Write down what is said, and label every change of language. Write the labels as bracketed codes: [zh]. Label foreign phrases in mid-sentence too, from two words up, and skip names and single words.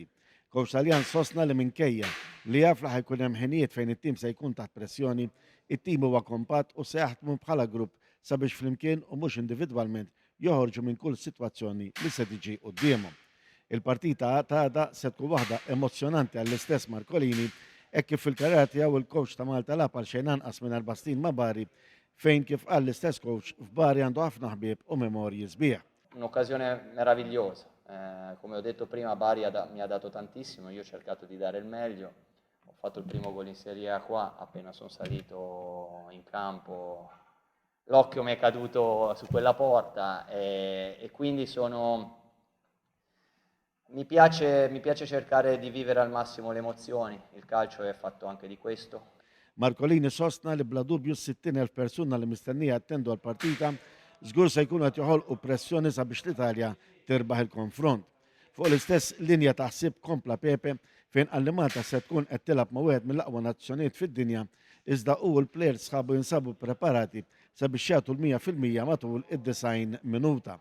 [mt] Coach Taljan sostna li minkejja li jaf li ħajkun hemm ħinijiet fejn it-tim se jkun taħt pressjoni, it-tim huwa kompatt u se jaħdmu bħala grupp sabiex flimkien u mhux individwalment joħorġu minn kull sitwazzjoni li se tiġi qudiemhom. Il-partita għada se tkun waħda emozjonanti għall-istess Marcolini hekk kif fil-karriera tiegħu il-coach ta' Malta lab għal xejn anqas minn 4 snin ma' Bari fejn kif qal l-istess coach f'Bari għandu ħafna ħbieb u memorji sbieħ. [it] Un'occasione meravigliosa, come ho detto prima Bari mi ha dato tantissimo, io ho cercato di dare il meglio, ho fatto il primo gol in Serie A qua, appena sono salito in campo l'occhio mi è caduto su quella porta e quindi mi piace cercare di vivere al massimo le emozioni, il calcio è fatto anche di questo. [mt] Marcolini sostna li bla dubju 60,000 persuna li mistennija attendu għal-partita żgur se jkunu qed joħolqu pressjoni sabiex l-Italja tirbaħ il-konfront. Fuq l-istess linja taħsib kompla Pepe fejn qal li Malta se tkun qed tilab ma' wieħed mill-aqwa nazzjonijiet fid-dinja iżda u l-plejers sħabu jinsabu preparati sabiex jagħtu l-100% matul id-90 minuta.